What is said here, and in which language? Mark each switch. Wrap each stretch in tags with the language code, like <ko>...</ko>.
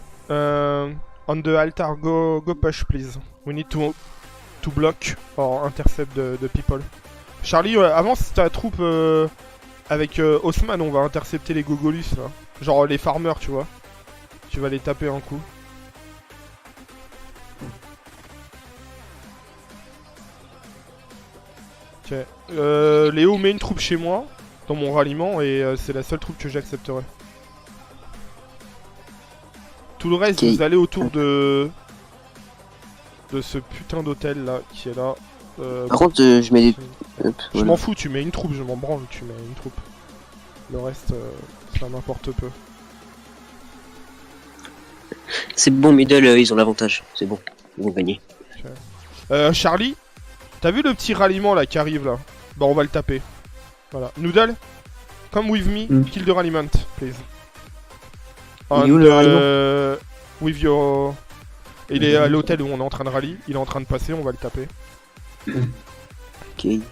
<en>On the altar, go push please. We need to block or intercept the people.</en> <fr>Charlie, avance ta troupe avec Haussmann, on va intercepter les Gogolus là. Genre les farmers, tu vois. Tu vas les taper un coup. Ok. Léo met une troupe chez moi, dans mon ralliement, et c'est la seule troupe que j'accepterai. Tout le reste, Ok. vous allez autour de ce putain d'hôtel là, qui est là. Par contre, je mets des... Hop, Je voilà. m'en fous, tu mets une troupe, je m'en branle, tu mets une troupe. Le reste, ça m'importe peu. C'est bon, middle, ils ont l'avantage. C'est bon, ils vont gagner. Charlie, t'as vu le petit ralliement là qui arrive là? Bah on va le taper. Voilà.</fr> <en>Noodle, come with me, kill the ralliement, please.</en> <fr>Il est où, le ralliement</fr> <en>With your...</en> <fr>Il est à l'hôtel où on est en train de rally, il est en train de passer, on va le taper. Ok.</fr>